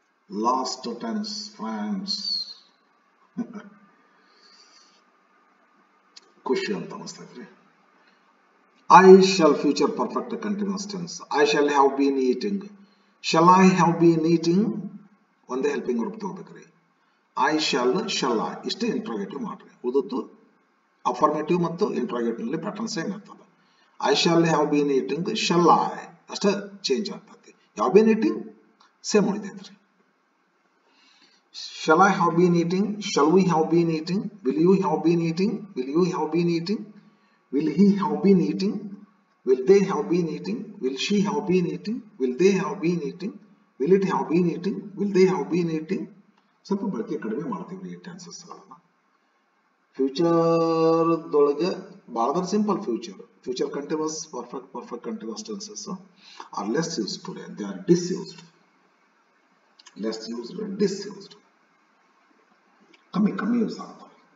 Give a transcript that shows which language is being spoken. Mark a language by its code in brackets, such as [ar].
[en] Last tense, friends. [kn] ಖುಷಿ ಅಂತ ಅನಿಸ್ತಾ ಇದ್ರಿ. [en] I shall future perfect continuous tense. I shall have been eating. Shall I have been eating? [kn] ಒಂದೇ helping verb ತಗೋಬೇಕ್ರಿ. [en] I shall I [kn] ಇಷ್ಟೇ interrogative ಮಾಡ್ರಿ. ಉಳಿದದ್ದು ಅಫರ್ಮೇಟಿವ್ ಮತ್ತು ಇಂಟ್ರಾಗೇಟಿವ್ ನಲ್ಲಿ ಪ್ಯಾಟರ್ನ್ ಸೇಮ್ ಇರ್ತದೆ. [en] I shall have been eating. Shall I [kn] ಅಷ್ಟೇ change ಆಗ್ತದೆ. [en] have been eating [kn] same ಉಳಿದೈತ್ರಿ. [en] Shall I have been eating? Shall we have been eating? Will you have been eating? Will you have been eating? Will he have been eating? Will they have been eating? Will she have been eating? Will they have been eating? Will it have been eating? Will they have been eating? [kn] ಸ್ವಲ್ಪ ಬಳಕೆ ಕಡಿಮೆ ಮಾಡ್ತೀವಿ ಈ ಟೆನ್ಸಸ್ಗಳನ್ನ. ಫ್ಯೂಚರ್ದೊಳಗೆ ಭಾಳ simple future continuous perfect continuous [en] Tenses are less used today. They are disused. Less used disused. [kn] ಕಮ್ಮಿ use ಆಗ್ತವೆ.